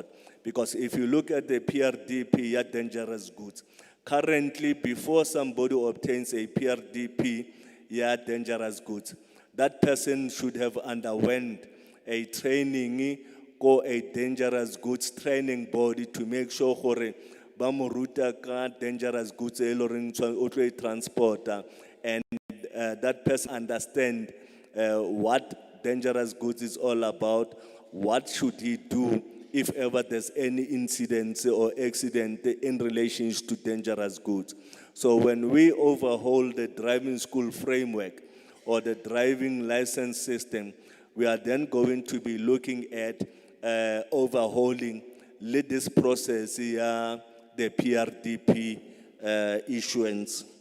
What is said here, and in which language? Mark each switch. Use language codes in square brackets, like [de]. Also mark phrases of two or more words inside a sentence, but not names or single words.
[en] Because if you look at the PRDP, dangerous goods. Currently, before somebody obtains a PRDP, dangerous goods, that person should have underwent a training or a dangerous goods training body to make sure [st] hore ba mo ruta ka [en] dangerous goods [st] e loreng o tlo e transporta, [en] and that person understand what dangerous goods is all about, what should he do if ever there's any incident or accident in relation to dangerous goods. So when we overhaul the driving school framework or the driving license system, we are then going to be looking at overhauling this process, the PRDP issuance.